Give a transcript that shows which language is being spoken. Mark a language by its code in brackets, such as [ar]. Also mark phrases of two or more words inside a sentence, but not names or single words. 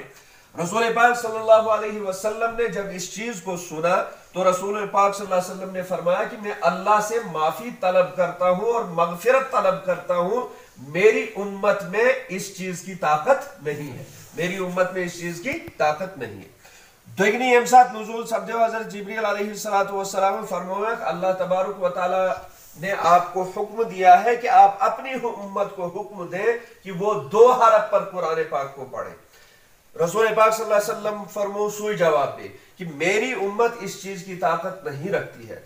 [ur] رسول پاک [ar] صلی اللہ علیہ وسلم [ur] نے جب اس چیز کو سنا تو رسول پاک [ar] صلی اللہ علیہ وسلم [ur] نے فرمایا کہ میں اللہ سے معافی طلب کرتا ہوں اور مغفرت طلب کرتا ہوں، میری امت میں اس چیز کی طاقت نہیں ہے، میری امت میں اس چیز کی طاقت نہیں ہے. [ks] دوگنی یم سات نزول سپدیو [ur] حضرت جبریل [ar] علیہ السلام [ur] فرمایا کہ [ar] اللہ تبارک و تعالی [ur] نے آپ کو حکم دیا ہے کہ آپ اپنی امت کو حکم دیں کہ وہ 2 حرف پر قرآن پاک کو پڑھیں. رسول پاک [ar] صلی اللہ علیہ وسلم [ks] فرمو سوئی [ur] جواب دے کہ میری امت اس چیز کی طاقت نہیں رکھتی ہے.